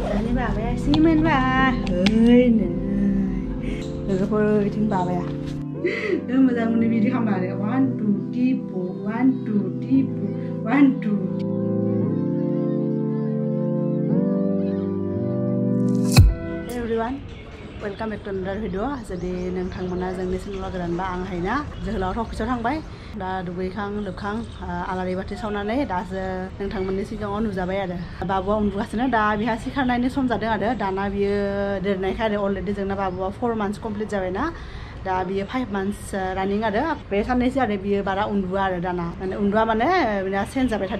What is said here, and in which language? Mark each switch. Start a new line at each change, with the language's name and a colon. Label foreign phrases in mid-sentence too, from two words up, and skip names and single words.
Bodo: Ini babaया सिमोन बा ओइ नै लोगोफोर बिथिं बाबाया मोजां मोनो बिदि खालामो आरो 1 2 टिपु 1 2 टिपु 1 2
English: Hey everyone, welcome back to another video.
Bodo: Jadi नोंथांमोना जोंनि चेनेलाव गोदानबा आं हायना जोहोलाव अफिसाव थांबाय दा दुगैखां लोबखां आलारि बाथि सावनानै दासो नोंथांमोननि सिगाङाव नुजाबाय आरो बाबुआ उन्दुगासिनो दा बिहा सिखारनायनि सम जादों आरो दाना बियो देरनायखाय आरो अलरेडि जोंना बाबुआ 4 months कमप्लिट जाबायना दा बियो 5 months रानिं आरो बे साननैसो आरो बियो बारा उन्दुआ आरो दाना माने उन्दुआ माने बिना सेन्स जाबाय थादों